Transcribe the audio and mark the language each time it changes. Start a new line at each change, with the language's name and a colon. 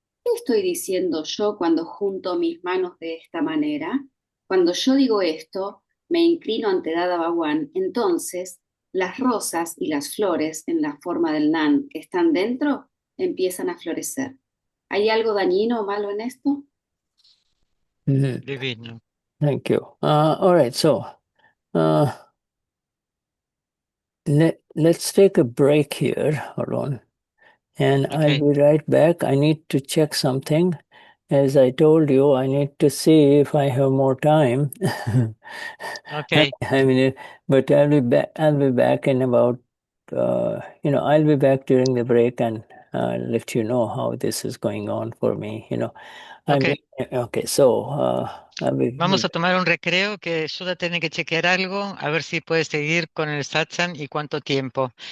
Spanish: ¿Qué estoy diciendo yo cuando junto mis manos de esta manera? Cuando yo digo esto, me inclino ante Dada Bhagwan, entonces las rosas y las flores en la forma del Nan que están dentro empiezan a florecer. ¿Hay algo dañino o malo en esto? Divino.
English: Thank you. All right, so uh, let's take a break here. Hold on. And I'll Okay. be right back. I need to check something. As I told you, I need to see if I have more time. Okay. I mean, but I'll be back. I'll be back in about, I'll be back during the break and let you know how this is going on for me. Okay. Okay. So I'll be.
Spanish: Vamos a tomar un recreo que Shuddha tiene que chequear algo, a ver si puede seguir con el satsang y cuánto tiempo.